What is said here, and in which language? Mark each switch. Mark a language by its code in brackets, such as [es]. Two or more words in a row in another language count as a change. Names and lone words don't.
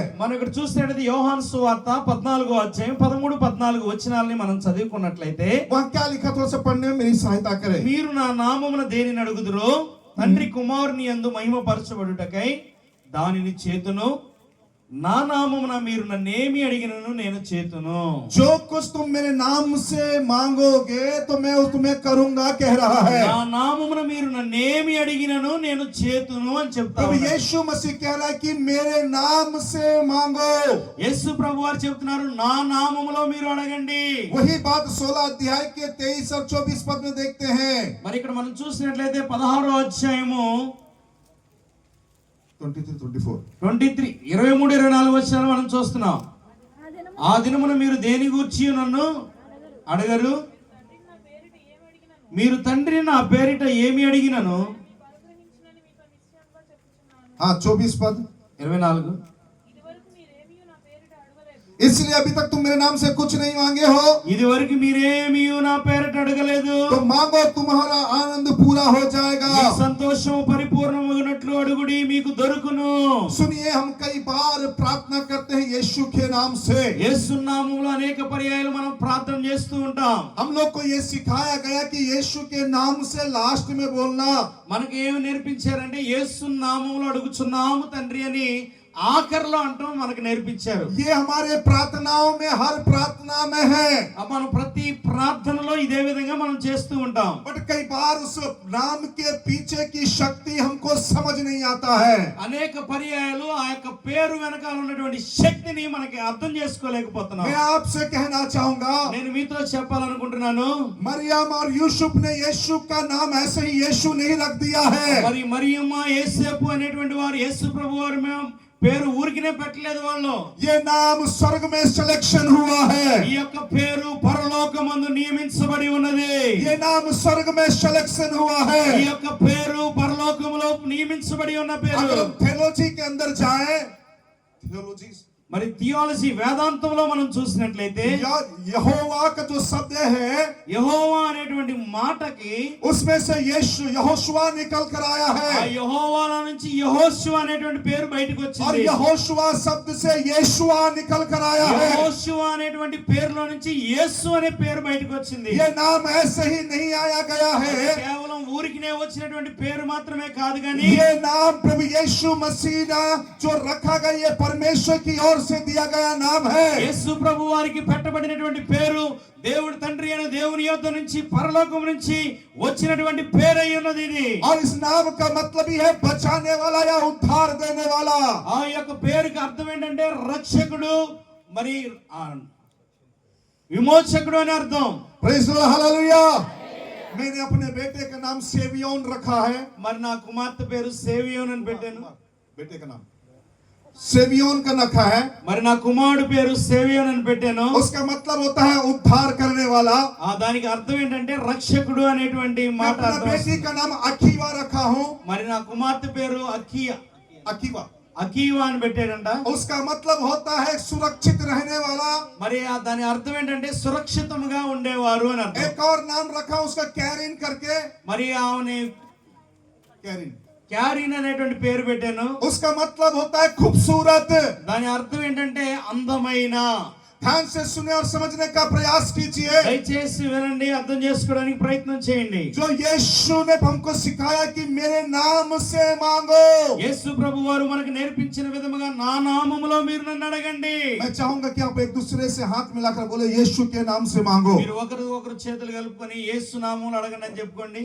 [te] మనం ఇక్కడ చూసినట్లయితే యోహాను సువార్త 14వ అధ్యాయం 13, 14 వచనాలని మనం చదువుకున్నట్లయితే [hi] वहाँ क्या लिखा, थोड़ा सा पढ़ने में मेरी सहायता करें। [te] మీరు నా నామమున దేనిని అడుగుదురో తండ్రి కుమారుని యందు మహిమపరచబడుటకై దానిని చేతును, నా నామమున మీరు నన్నేమి అడిగినను నేను చేతును. [hi] जो कुछ तुम मेरे नाम से मांगोगे तो मैं तुम्हें करूंगा कह रहा है। [te] నా నామమున మీరు నన్నేమి అడిగినను నేను చేతును అని చెప్తారు. [hi] प्रभु यीशु मसीह कह रहा है कि मेरे नाम से मांगो। [te] యేసు ప్రభు వారు చెప్తున్నారు, నా నామములో మీరు అడగండి. [hi] वही बात 16 अध्याय के 23 और 24 पद में देखते हैं। [te] మరి ఇక్కడ మనం చూసినట్లయితే 16వ అధ్యాయము 23-24 23, 23, 24 వచనాలు మనం చూస్తున్నాం. ఆ దినమున మీరు దేని గూర్చి నన్ను అడగరు, మీరు తండ్రి నా పేరిట ఏమి అడిగినను. [hi] 24 पद 24, इसलिए अभी तक तुम मेरे नाम से कुछ नहीं मांगे हो, [te] ఇది వరకు మీరేమీ నా పేరిట అడగలేదు. [hi] तो मांगो तुम्हारा आनंद पूरा हो जाएगा। [te] మీ సంతోషము పరిపూర్ణమగునట్లు అడుగుడి, మీకు దొరుకును. [hi] सुनिए, हम कई बार प्रार्थना करते हैं यीशु के नाम से। [te] యేసు నామములో అనేక పర్యాయాలు మనం ప్రార్థన చేస్తూ ఉంటాం. [hi] हम लोग को ये सिखाया गया कि यीशु के नाम से लास्ट में बोलना। [te] మనకి ఏమి నేర్పించారంటే యేసు నామములో అడుగుచున్నాము తండ్రి అని ఆఖరిలో అంటాం మనకు నేర్పించారు. [hi] ये हमारे प्रार्थनाओं में, हर प्रार्थना में है। [te] మనం ప్రతి ప్రార్థనలో ఇదే విధంగా మనం చేస్తూ ఉంటాం. [hi] बट कई बार उस नाम के पीछे की शक्ति हमको समझ नहीं आता है। [te] అనేక పర్యాయాలు ఆ యొక్క పేరు వెనకాల ఉన్నటువంటి శక్తిని మనకి అర్థం చేసుకోలేకపోతున్నాం. [hi] मैं आपसे कहना चाहूंगा, [te] నేను మీతో చెప్పాలనుకుంటున్నాను, [hi] मरियम और यूसुफ ने यीशु का नाम ऐसे ही यीशु नहीं रख दिया है। [te] మరి మరియమ్మ యేసేపు అనేటువంటి వారు యేసు ప్రభు వారు పేరు ఊరికినే పెట్టలేదు. వాళ్ళు [hi] ये नाम स्वर्ग में सिलेक्शन हुआ है। [te] ఈ యొక్క పేరు పరలోకమందు నియమించబడి ఉన్నది. [hi] ये नाम स्वर्ग में सिलेक्शन हुआ है। [te] ఈ యొక్క పేరు పరలోకములో నియమించబడి ఉన్న పేరు. [hi] अगर हम थियोलॉजी के अंदर जाएं, थियोलॉजी [te] మరి థియాలజీ వేదాంతంలో మనం చూసినట్లయితే [hi] यहोवा का जो शब्द है, [te] యెహోవా అనేటువంటి మాటకి [hi] उसमें से यीशु यहोशुआ निकल कर आया [te] ఆ [hi] है। [te] యెహోవాలో నుంచి యెహోషువ అనేటువంటి పేరు బయటకు [hi] और [te] వచ్చింది. [hi] यहोशुआ शब्द से यीशुआ निकल कर आया है। [te] యెహోషువ అనేటువంటి పేరులో నుంచి యేసు అనే పేరు బయటకు వచ్చింది. [hi] ये नाम ऐसे ही नहीं आया गया है। [te] కేవలం ఊరికినే వచ్చినటువంటి పేరు మాత్రమే కాదు కానీ [hi] ये नाम प्रभु यीशु मसीह ने जो रखा गया, ये परमेश्वर की ओर से दिया गया नाम है। [te] యేసు ప్రభు వారికి పెట్టబడినటువంటి పేరు దేవుడు తండ్రి అయిన దేవుని యొద్ద నుంచి పరలోకం నుంచి వచ్చినటువంటి పేరు అయి ఉన్నది ఇది. [hi] और इस नाम का मतलब ही है बचाने वाला या उद्धार देने वाला। [te] ఆ యొక్క పేరుకి అర్థం ఏంటంటే రక్షకుడు, మరి విమోచకుడు అని అర్థం. [en] Praise the Lord, [hi] हालेलुया। मैंने अपने बेटे का नाम सेवियोन रखा है। [te] మరి నా కుమార్తె పేరు సేవియోన్ అని పెట్టాను. [hi] बेटे का नाम सेवियोन का रखा है। [te] మరి నా కుమారుడు పేరు సేవియోన్ అని పెట్టాను. [hi] उसका मतलब होता है उद्धार करने वाला। [te] దానికి అర్థం ఏంటంటే రక్షకుడు అనేటువంటి [hi] मैं [te] మాట [hi] अपना [te] అర్థం. [hi] बेटी का नाम अखीवा रखा हूँ। [te] మరి నా కుమార్తె పేరు अखीवा అకీవా అని పెట్టాడంట. [hi] उसका मतलब होता है सुरक्षित रहने वाला। [te] మరి దాని అర్థం ఏంటంటే సురక్షితంగా ఉండేవారు అని అర్థం. [hi] एक और नाम रखा उसका कैरिन करके। [te] మరి ఆమె कैरिन, క్యారీన్ అనేటువంటి పేరు పెట్టాను. [hi] उसका मतलब होता है खूबसूरत। [te] దాని అర్థం ఏంటంటే అందమైన. [hi] ध्यान से सुने और समझने का प्रयास कीजिए। [te] దయచేసి వినండి, అర్థం చేసుకోవడానికి ప్రయత్నం చేయండి. [hi] जो यीशु ने हमको सिखाया कि मेरे नाम से मांगो। [te] యేసు ప్రభు వారు మనకు నేర్పించిన విధముగా నా నామములో మీరు నన్ను అడగండి. [hi] मैं चाहूंगा कि आप एक दूसरे से हाथ मिलाकर बोले यीशु के नाम से मांगो। [te] మీరు ఒకరు చేతులు కలుపుకొని యేసు నామములో అడగండి అని చెప్పుకోండి.